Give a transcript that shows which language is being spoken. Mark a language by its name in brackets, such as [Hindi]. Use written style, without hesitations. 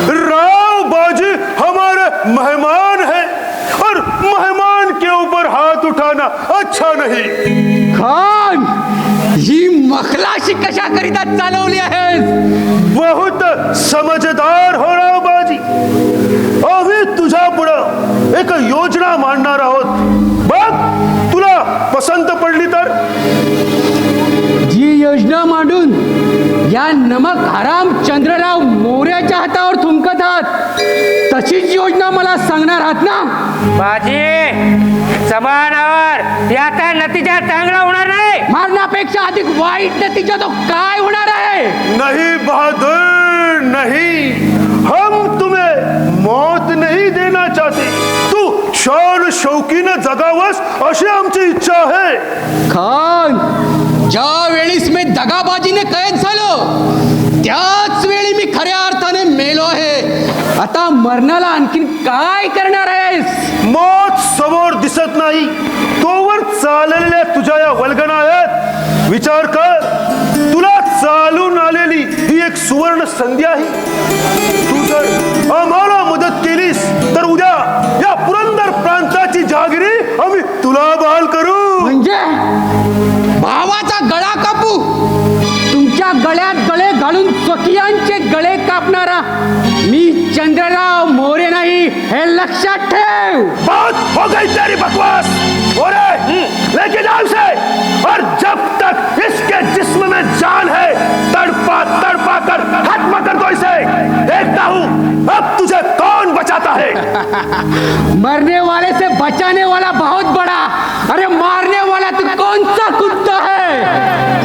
[Hindi] राव बाजी हमारे मेहमान हैं और मेहमान के ऊपर हाथ उठाना अच्छा नहीं. [Marathi] खान, ही मखलाशी कशा करिता चालवली आहेस? [Hindi] बहुत समजदार हो राव बाजी. अभी [Marathi] तुझ्या पुढं एक योजना मांडणार आहोत. बघ तुला पसंत पडली तर. जी योजना मांडून या नमक हराम चंद्रराव मोऱ्याच्या हातावर थुंकत आहात, तशीच योजना मला सांगणार आहात ना? बाजी जमानावर याचा नतीजा चांगला होणार नाही. मारण्यापेक्षा अधिक वाईट नतीजा तो काय होणार आहे? [Hindi] नहीं बहादुर नहीं, हम तुम्हें मौत नहीं देना चाहते. [Marathi] तू शान शौकीने जगावस अशी आमची इच्छा आहे. खान, ज्या वेळीस मी दगाबाजीने कैद झालो त्याच वेळी मी खऱ्या अर्थाने मेलो आहे. आता मरणाला आणखीन काय करणार आहेस? मौत समोर दिसत नाही तोवर चाललेल्या तुझ्या या वल्गना आहेत. विचार कर, तुला चालून आलेली ही एक सुवर्ण संधी आहे. तू जर आम्हाला मदत केलीस तर उद्या या पुरंदर प्रांताची जहागिरी आम्ही तुला बहाल करू. म्हणजे भावाचा गळा कापू? तुमच्या गळ्यात गळे घालून स्वकीयांचे गळे कापणारा मी चंद्रराव मोरे नाही, हे लक्षात ठेव. [Hindi] बहुत हो गई तेरी बकवास. मोरे लेके जाओ इसे, और जब तक इसके जिस्म में जान है तड़पा तड़पा कर खत्म कर दो इसे. देखता हूँ अब तुझे कौन बचाता है. मरने वाले से बचाने वाला बहुत बड़ा, अरे मारने वाला तू कौन सा कुत्ता है?